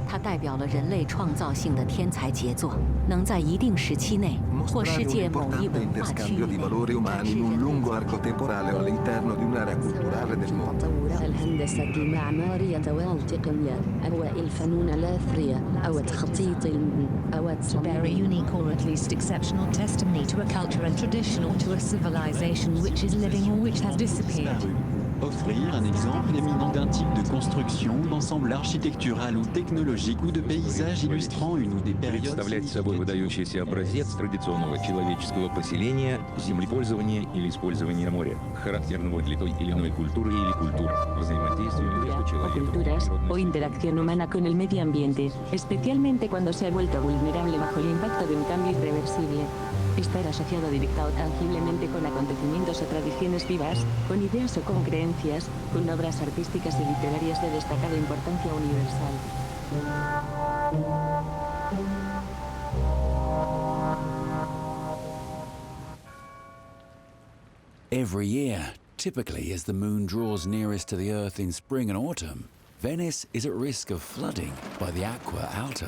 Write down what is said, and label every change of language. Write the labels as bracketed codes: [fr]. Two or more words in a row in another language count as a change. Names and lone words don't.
[zh] 代表了人类创造性的天才杰作，能在一定时期内或世界某一文化区域内展示人类才华。 [ar] الهندسة المعمارية والتقنية أو الفنون الأثرية أو تخطيط أو [en] Very unique or at least exceptional testimony to a culture and tradition or to a civilization which is living or which has disappeared. [fr] Offrir un exemple éminent d'un type de construction, d'ensemble architectural ou technologique ou de paysage illustrant une ou des périodes. [ru] Представлять собой выдающийся образец традиционного человеческого поселения, землепользования или использования моря, характерного для той или иной культуры или культур, взаимодействия между человеком и [es] culturas o [ru] природным. [es] interacción humana con el medio ambiente, especialmente cuando se ha vuelto vulnerable bajo el impacto de un cambio irreversible. Estar asociado directa o tangiblemente con acontecimientos o tradiciones vivas, con ideas o con creencias, con obras artísticas y literarias de destacada importancia universal. [en] Every year, typically as the moon draws nearest to the Earth in spring and autumn, Venice is at risk of flooding by the Acqua Alta.